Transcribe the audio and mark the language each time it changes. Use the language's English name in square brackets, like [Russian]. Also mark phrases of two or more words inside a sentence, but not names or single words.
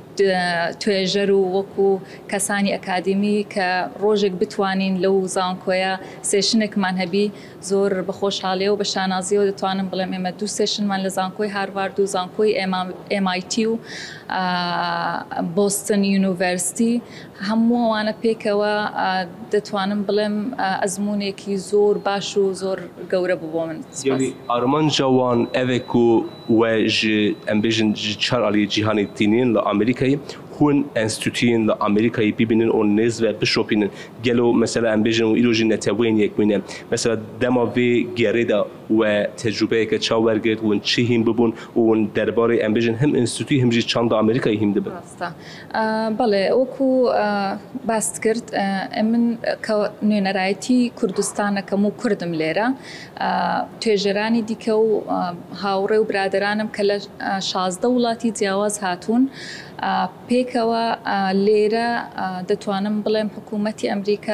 [Central Kurdish] توێژەر و وەکو کەسانی ئەکادمی کە ڕۆژێک بتوانین لەو زانکۆیە سێشنێکمان هەبی زۆر بەخۆشحاڵیە و بە شانازیەوە دەتوانم بڵێم ئێمە دوو سێشنمان لە زانکۆی هاروارد و زانکۆی MIT و بۆستن یونیڤەرسیتی هەموو ئەوانە پێکەوە دەتوانم بڵێم ئەزمونێکی زۆر باش و زۆر گەورە بوو بۆ من. [Kurdish] ئارمانجا وان ئەوێک و وە ئەم بێژن 4 aliyê cîhanê tînên li Amerîkayê hûn enstitûyên li Amerîkayê bibînin û nêz ve bişopînin. Gelo mesela em bêjin û îro jî neteweyîn yek bûne. Mesela dema vê gerê de we tecrübeyeke çaw wergirt hûn çi hîn bibûn û hûn derbarê em bêjin hem enstitûyî hem jî çanda Amerîkayê hîn dibin. [Central Kurdish] بەڵێ وەکو باست کرد من کە نوێنەرایەتی کوردستانەکەم و کوردم لێرە توێژەرانی دیکە و هاوڕێ و برادرانم کە لە 16 وڵاتی جیاواز هاتوون پێکەوە لێرە دەتوانم بڵێم حکوومەتی ئەمریکا